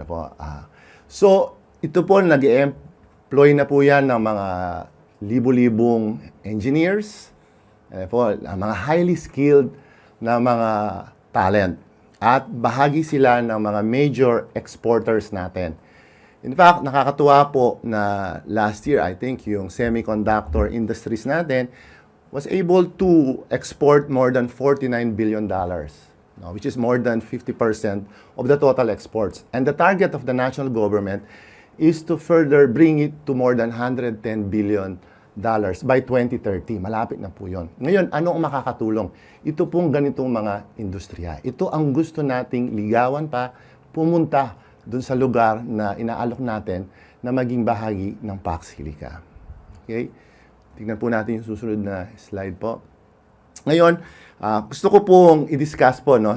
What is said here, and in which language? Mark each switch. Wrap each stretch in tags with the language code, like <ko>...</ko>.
<tl>Ano po, so, ito po, nag-employ na po yan ng mga libu-libong engineers, po, mga</tl> <en>highly skilled</en> <tl>na mga talent. At bahagi sila ng mga major exporters natin.</tl> <en>In fact,</en> <tl>nakakatuwa po na</tl> <en>last year, I think,</en> <tl>yung</tl> <en>semiconductor industries</en> <tl>natin</tl> <en>was able to export more than $49 billion. No, which is more than 50% of the total exports. And the target of the national government is to further bring it to more than $110 billion by 2030.</en> <tl>Malapit na po yun. Ngayon, ano ang makakatulong? Ito pong ganitong mga industriya. Ito ang gusto nating ligawan pa, pumunta dun sa lugar na inaalok natin na maging bahagi ng Pax Silica. Okay? Tingnan po natin yung susunod na slide po. Ngayon, gusto ko pong i-discuss po, no?</tl>